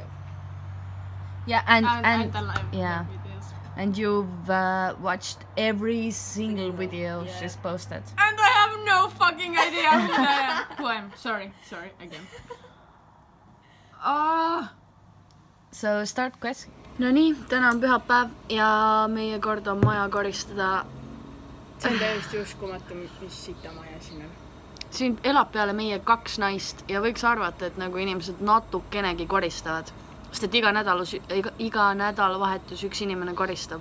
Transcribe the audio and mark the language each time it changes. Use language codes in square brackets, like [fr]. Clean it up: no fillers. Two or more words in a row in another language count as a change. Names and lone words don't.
[en] Yeah, and I live yeah. videos. and you've watched every single video yeah. she's posted. And I have no fucking idea who I am. Sorry again. So start quest. [et] Nonii, täna on pühapäev ja meie kord on maja koristada. See on täiesti uskumatu, mis sita maja siin on. Siin elab peale meie 2 naist ja võiks arvata, et nagu inimesed natukenegi koristavad. Sest et iga nädalavahetus üks inimene koristab.